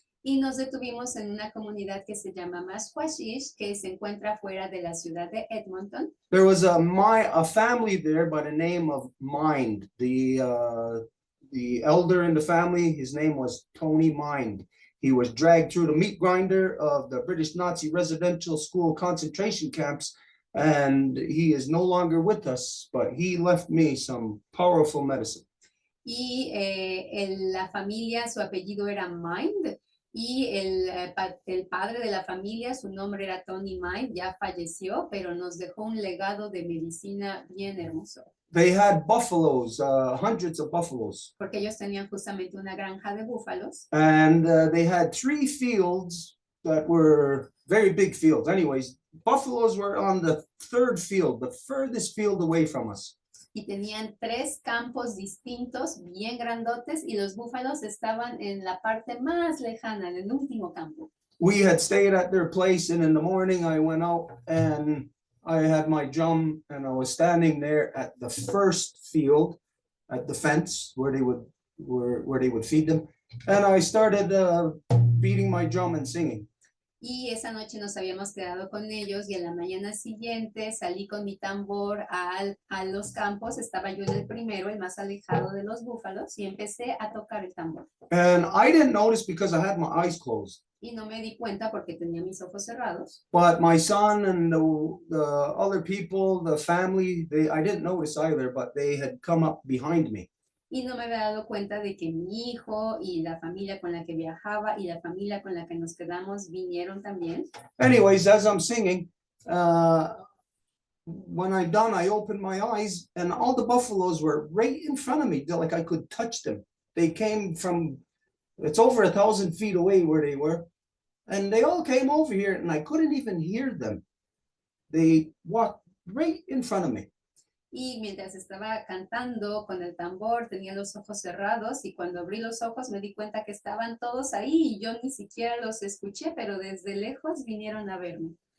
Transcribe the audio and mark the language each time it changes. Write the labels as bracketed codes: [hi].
[es] Y nos detuvimos en una comunidad que se llama Masquashish, que se encuentra fuera de la ciudad de Edmonton. [en] There was a family there by the name of Mind. The elder in the family, his name was Tony Mind. He was dragged through the meat grinder of the British Nazi residential school concentration camps, and he is no longer with us, but he left me some powerful medicine. [es] Y la familia, su apellido era Mind, y el padre de la familia, su nombre era Tony Mind, ya falleció, pero nos dejó un legado de medicina bien hermoso. [en] They had buffaloes, hundreds of buffaloes. [es] Porque ellos tenían justamente una granja de búfalos. [en] And they had 3 fields that were very big fields. Anyways, buffaloes were on the 3rd field, the furthest field away from us. [es] Y tenían 3 campos distintos, bien grandotes, y los búfalos estaban en la parte más lejana, en el último campo. [en] We had stayed at their place, and in the morning I went out and I had my drum, and I was standing there at the first field, at the fence where they would feed them, and I started beating my drum and singing. [es] Y esa noche nos habíamos quedado con ellos y en la mañana siguiente salí con mi tambor a los campos. Estaba yo en el primero, el más alejado de los búfalos, y empecé a tocar el tambor. [en] And I didn't notice because I had my eyes closed. [es] Y no me di cuenta porque tenía mis ojos cerrados. [en] But my son and the other people, the family, I didn't notice either, but they had come up behind me. [es] Y no me había dado cuenta de que mi hijo y la familia con la que viajaba y la familia con la que nos quedamos vinieron también. [en] Anyways, as I'm singing, when I'm done, I opened my eyes and all the buffaloes were right in front of me, like I could touch them. They came from, it's over 1,000 feet away where they were, and they all came over here and I couldn't even hear them. They walked right in front of me. [es] Y mientras estaba cantando con el tambor, tenía los ojos cerrados y cuando abrí los ojos me di cuenta que estaban todos ahí y yo ni siquiera los escuché, pero desde lejos vinieron a verme.